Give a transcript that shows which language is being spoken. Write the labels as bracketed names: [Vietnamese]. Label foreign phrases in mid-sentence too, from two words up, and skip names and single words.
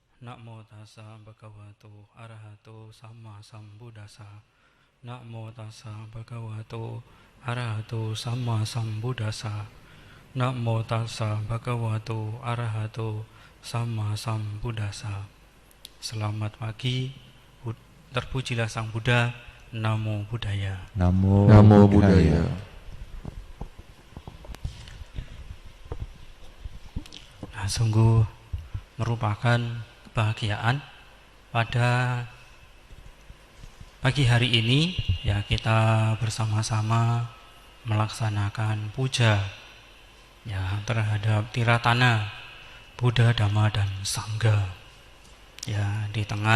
[Pali] Namo tassa bhagavato arahato sama sambuddhassa. Namo tassa bhagavato arahato sama sambuddhassa. Namo tassa bhagavato arahato sama sambuddhassa. [Indonesian] Selamat pagi, terpujilah Sang Buddha. [Pali] Namo Buddhaya. Namo Buddhaya. [Indonesian] Nah, sungguh merupakan kebahagiaan pada pagi hari ini ya, kita bersama-sama melaksanakan puja ya terhadap Tiratana Buddha, Dhamma dan Sangha ya, di